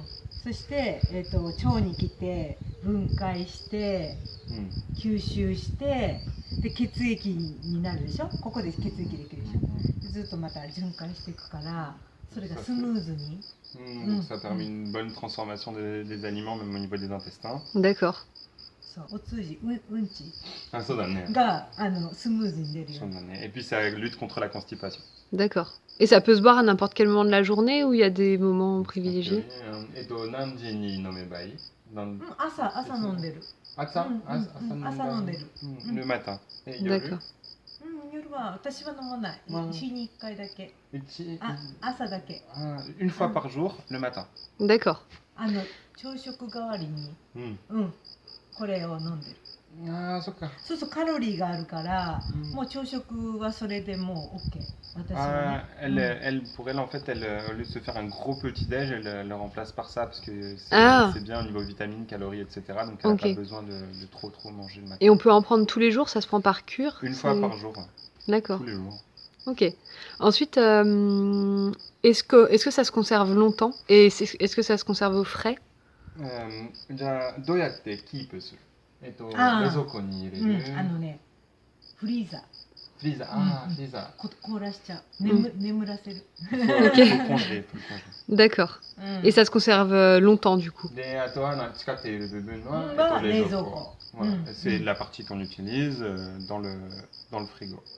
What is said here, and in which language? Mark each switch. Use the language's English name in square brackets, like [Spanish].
[Japanese] そして、腸に来て分解して、吸収してで血液になるでしょ。ここで血液できるでしょ。でずっとまた循環していくから、それがスムーズに。 [French] Donc ça permet une bonne transformation des aliments même au niveau des intestins. D'accord. [Japanese] そう、お通じ、うんち Ah, そうだね。がスムーズに出るよ。そうだね。 [French] Et puis ça lutte contre la constipation. D'accord. Et ça peut se boire à n'importe quel moment de la journée ou il y a des moments privilégiés? [Japanese] 何時に飲めばいい？朝飲んでる。朝飲んでる。 [French] Le matin. Et D'accord. [Japanese] 夜は私は飲まない。日に1回だけ。朝だけ。 [French] Une fois par jour, le matin. D'accord. [Japanese] 朝食代わりに、 Mm. これを飲んでる。 Ah,そっか。そうそうカロリーがあるから、もう朝食はそれでもう OK。私はね。 [French] Pour elle, en fait, au lieu de se faire un gros petit-déj, elle le remplace par ça parce que c'est bien au niveau vitamines, calories, etc. Donc elle n'a pas besoin de trop manger le matin. Et on peut en prendre tous les jours, ça se prend par cure? Une fois par jour. D'accord. Tous les jours. Ok. Ensuite, est-ce que ça se conserve longtemps? Et est-ce que ça se conserve au frais? [Japanese] じゃあどうやってキープする？冷蔵庫に入れる。フリーザー。フリーザー。フリーザー。凍らしちゃう。眠らせる。 [French] Faut le congeler. D'accord. Et ça se conserve longtemps du coup? [Japanese] で、あとは使っている部分は冷蔵庫。 [French] C'est la partie qu'on utilise dans le frigo.